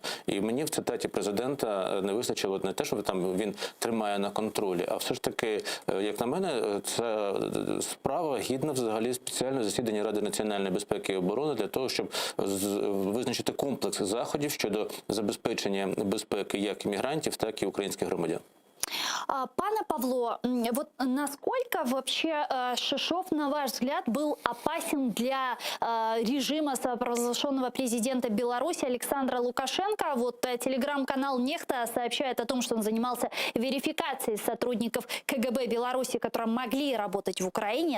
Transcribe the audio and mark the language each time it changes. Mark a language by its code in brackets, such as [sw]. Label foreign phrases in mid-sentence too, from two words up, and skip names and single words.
[uk] І мені в цитаті президента не вистачило не те, що там він тримає на контролі, а все ж таки, як на мене, це справа гідна взагалі спеціального засідання Ради національної безпеки і оборони для того, щоб визначити комплекс заходів щодо забезпечення безпеки як іммігрантів, так і українських громадян. Пане Павло, [ru] вот насколько вообще Шишов, на ваш взгляд, был опасен для режима самопровозглашенного президента Беларуси Александра Лукашенко? Вот телеграм-канал «Нехта» сообщает о том, что он занимался верификацией сотрудников КГБ Беларуси, которые могли работать в Украине.